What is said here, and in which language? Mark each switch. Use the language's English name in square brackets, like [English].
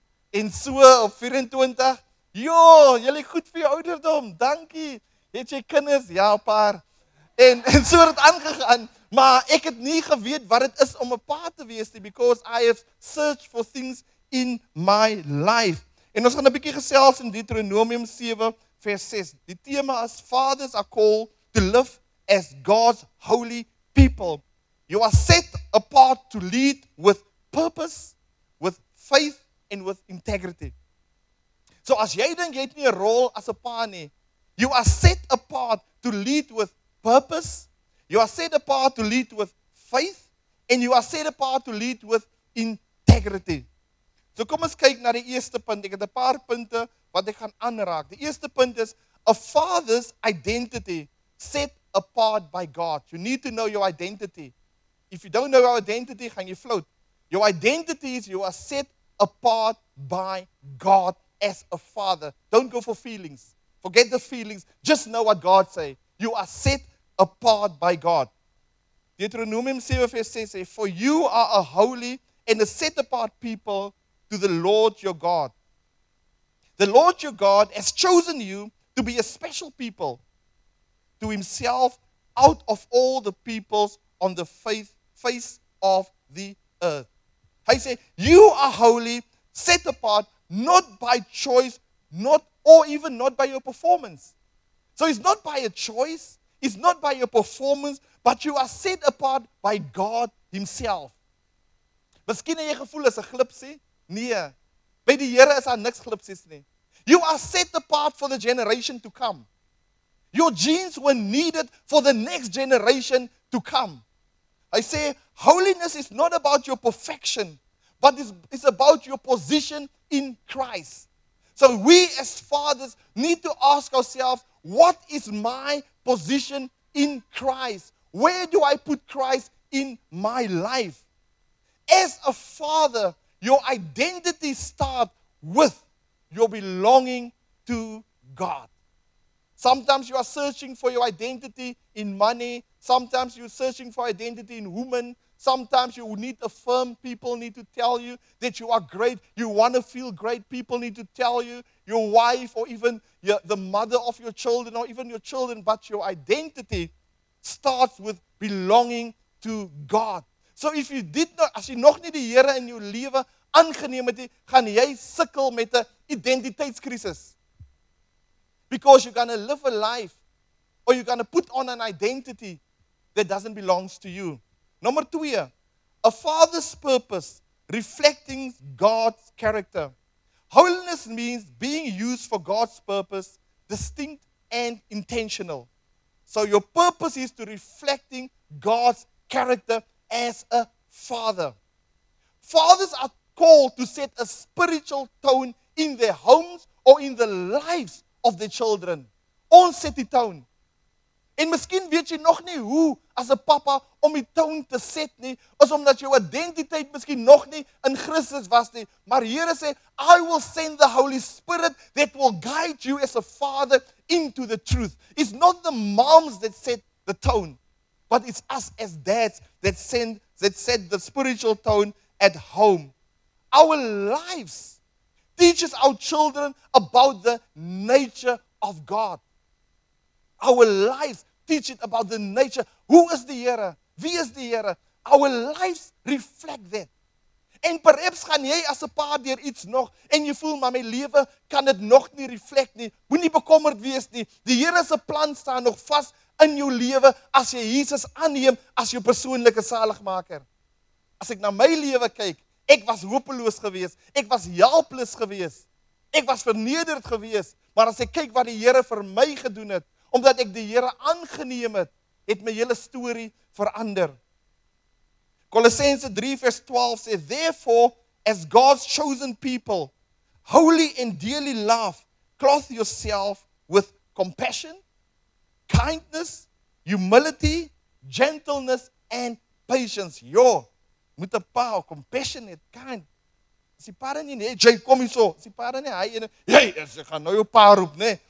[Afrikaans] En so op 24, "Jo, jy goed vir jou ouderdom, dankie. Het jy kinders?" "Ja, 'n paar." En so het dit aangegaan, maar ek het nie geweet wat dit is om 'n pa te wees nie, [English] because I have searched for things in my life. [Afrikaans] En ons gaan 'n bietjie gesels in Deuteronomium 7 vers 6. Die tema is [English] fathers are called to live as God's holy people. You are set apart to lead with purpose, with faith and with integrity. [Afrikaans] So as jy dink jy het nie 'n rol as 'n pa nie, [English] you are set apart to lead with purpose, you are set apart to lead with faith, and you are set apart to lead with integrity. [Afrikaans] So kom ons kyk na die eerste punt. Ek het 'n paar punte wat ek gaan aanraak. Die eerste punt is [English] a father's identity set apart by God. You need to know your identity. If you don't know your identity, [Afrikaans] gaan jy float. [English] Your identity is you are set apart by God as a father. Don't go for feelings. Forget the feelings. Just know what God say. You are set apart by God. [Afrikaans] Deuteronomium 7 vers 6 sê, [English] "For you are a holy and a set apart people to the Lord your God. The Lord your God has chosen you to be a special people to himself out of all the peoples on the face of the earth." [Afrikaans] Hy sê, [English] you are holy, set apart, not by choice, or even not by your performance. So it's not by a choice, it's not by your performance, but you are set apart by God himself. [Afrikaans] Miskien het jy gevoel is 'n glipsie? Nee. By die Here is daar niks glipsies nie. [English] You are set apart for the generation to come. Your genes were needed for the next generation to come. I say, holiness is not about your perfection, but it's about your position in Christ. So we as fathers need to ask ourselves, what is my position in Christ? Where do I put Christ in my life? As a father, your identity starts with your belonging to God. Sometimes you are searching for your identity in money. Sometimes you're searching for identity in women. Sometimes you need affirm. People need to tell you that you are great. You want to feel great. People need to tell you, your wife or even the mother of your children or even your children. But your identity starts with belonging to God. So if you did not, [Afrikaans] as jy nog nie die Here in jou lewe aangeneem het nie, gaan jy sukkel met 'n identiteitskrisis. [English] Because you're going to live a life or you're going to put on an identity that doesn't belong to you. Number 2, a father's purpose reflecting God's character. Holiness means being used for God's purpose, distinct and intentional. So your purpose is to reflecting God's character as a father. Fathers are called to set a spiritual tone in their homes or in the lives of their children. [Afrikaans] Ons set die tone. En miskien weet jy nog nie hoe as 'n papa om die tone te set nie, is omdat jou identiteit miskien nog nie in Christus was nie. Maar Here sê, [English] I will send the Holy Spirit that will guide you as a father into the truth. It's not the moms that set the tone, but it's us as dads that set the spiritual tone at home. Our lives teaches our children about the nature of God. Our lives teach it about the nature. Who is the Here? [Afrikaans] Wie is die Here? [English] Our lives reflect that. [Afrikaans] En perhaps gaan jy as 'n pa deur iets nog en jy voel maar my lewe kan dit nog nie reflect nie. Moenie bekommerd wees nie. Die Here se plan staan nog vas in jou lewe as jy Jesus aanneem as jou persoonlike saligmaker. As ek na my lewe kyk, ek was hopeloos geweest, ek was helpless geweest. Ek was vernederd geweest, maar as ek kyk wat die Here vir my gedoen het, omdat ek die Here aangeneem het, het my hele storie verander. Colossense 3 vers 12 sê, [English] therefore, as God's chosen people, holy and dearly loved, clothe yourself with compassion, kindness, humility, gentleness, and patience. [Afrikaans] Jo, moet 'n pa, compassionate, kind. As die pa nie, nee, jy kom hier so. As die pa nie, hy ek gaan nou jou pa roep, nee.